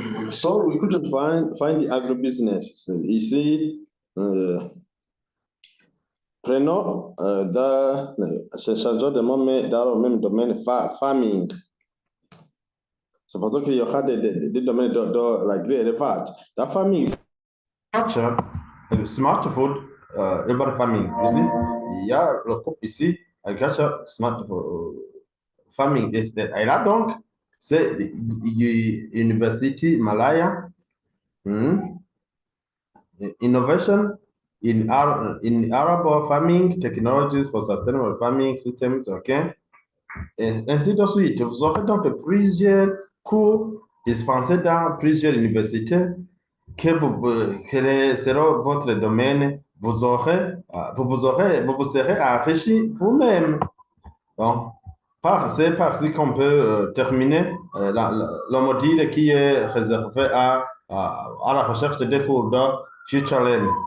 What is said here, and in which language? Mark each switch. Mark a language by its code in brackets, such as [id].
[en] So we couldn't find the agribusiness. [fr] Ici, prenons changeons de nom, mais dans le même domaine, farming. C'est pour ça qu'il y aura des domaines de l'agri-élevage. [en] La farming, smart food, urban farming. [fr] Ici, il y a le groupe ici, [en] agriculture, smart farming. [fr] Et là donc, c'est University Malaya. [en] Innovation in arable farming, technologies for sustainable farming systems, OK? [fr] Et ainsi de suite. Vous aurez donc plusieurs cours dispensés dans plusieurs universités quel sera votre domaine. Vous vous serez enrichi vous-même. Donc, c'est par ci qu'on peut terminer le module qui est réservé à la recherche des cours de FutureLearn.